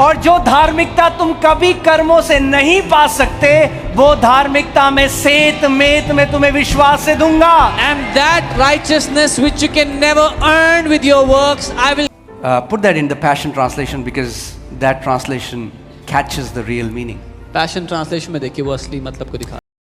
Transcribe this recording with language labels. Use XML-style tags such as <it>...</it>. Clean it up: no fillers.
<hi>और जो धार्मिकता तुम कभी कर्मों से नहीं पा सकते, वो धार्मिकता में सेत मेत में तुम्हें विश्वास से दूंगा।</hi> <en>And that righteousness which you can never earn with your works, I will. Put that in the Passion Translation because that translation catches the real meaning.</en> <hi>Passion translation में देखिए वो असली मतलब को दिखा।</hi>